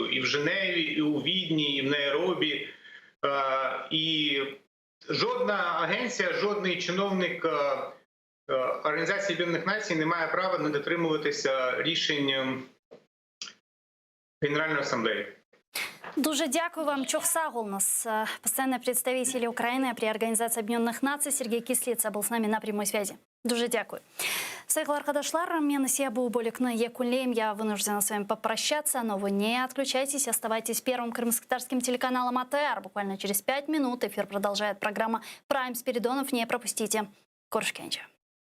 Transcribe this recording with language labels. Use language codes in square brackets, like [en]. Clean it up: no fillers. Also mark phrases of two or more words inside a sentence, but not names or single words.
[uk] І в Женеві, і у Відні, і в Найробі. І жодна агенція, жодний чиновник Організації Об'єднаних Націй не має права не дотримуватися рішень Генеральної асамблеї. Дуже дякую вам. [ru] Чохсагул, нас постоянный представитель Украины при Организации Объединенных Наций Сергей Кислица был с нами на прямой связи. [uk] Дуже дякую. [crh] Сайгыл аркадашлар, мен Сиябу Боликны Якулеем. [ru] Я вынуждена с вами попрощаться, но вы не отключайтесь, оставайтесь первым крымско-татарским телеканалом АТР. Буквально через 5 минут эфир продолжает программа «Прайм Спиридонов». Не пропустите. Коршкенча.